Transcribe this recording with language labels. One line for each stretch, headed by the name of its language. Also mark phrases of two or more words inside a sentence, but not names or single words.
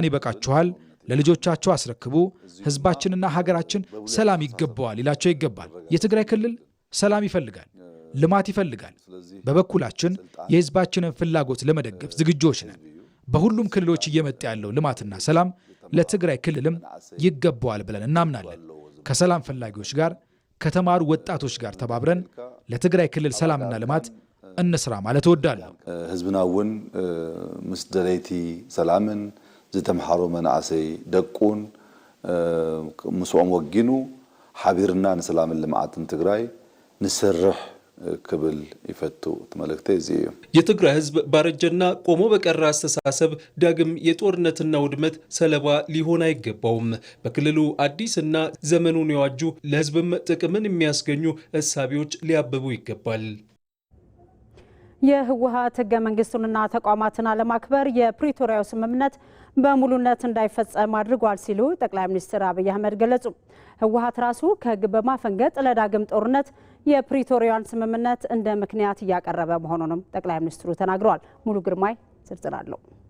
Amharic: ይበቃችኋል፣ ለልጆቻቸው አስረክቡ፣ ህዝባችንና ሀገራችን ሰላም ይገባዋል ይላቸው ይገባል። የትግራይ ክልል ሰላም ይፈልጋል፣ ልማት ይፈልጋል። በበኩላችን የህዝባችንን ፍላጎት ለመደገፍ ዝግጆች ነን። በሁሉም ክልሎች እየመጣ ያለው ልማትና ሰላም ለትግራይ ክልልም ይገባዋል ብለን እናምናለን። ከሰላም ፈላጊዎች ጋር፣ ከተማሩ ወጣቶች ጋር ተባብረን ለትግራይ ክልል ሰላምና ልማት እንስራ ማለት እወዳለሁ።
Tigrinya: ህዝብና እውን ምስ ደለይቲ ሰላምን ዝተምሃሩ መናእሰይ ደቁን ምስኦም ወጊኑ ሓቢርና ንሰላምን ልምዓትን ትግራይ ንስርሕ ክብል ይፈቱ ተመልክተ እዚዩ።
Amharic: የትግራይ ህዝብ ባረጀና ቆሞ በቀረ አስተሳሰብ ዳግም የጦርነትና ውድመት ሰለባ ሊሆን አይገባውም። በክልሉ አዲስና ዘመኑን የዋጁ ለህዝብም ጥቅምን የሚያስገኙ እሳቢዎች ሊያብቡ ይገባል። የህወሓት ህገ መንግስቱንና ተቋማትን አለማክበር የፕሪቶሪያው ስምምነት በሙሉነት እንዳይፈጸም አድርጓል ሲሉ ጠቅላይ ሚኒስትር አብይ አህመድ ገለጹ። ህወሓት ራሱ ከህግ በማፈንገጥ ለዳግም ጦርነት የፕሪቶሪያን ስምምነት እንደ ምክንያት እያቀረበ መሆኑንም ጠቅላይ ሚኒስትሩ ተናግረዋል። ሙሉ ግርማይ ዝርዝር አለው።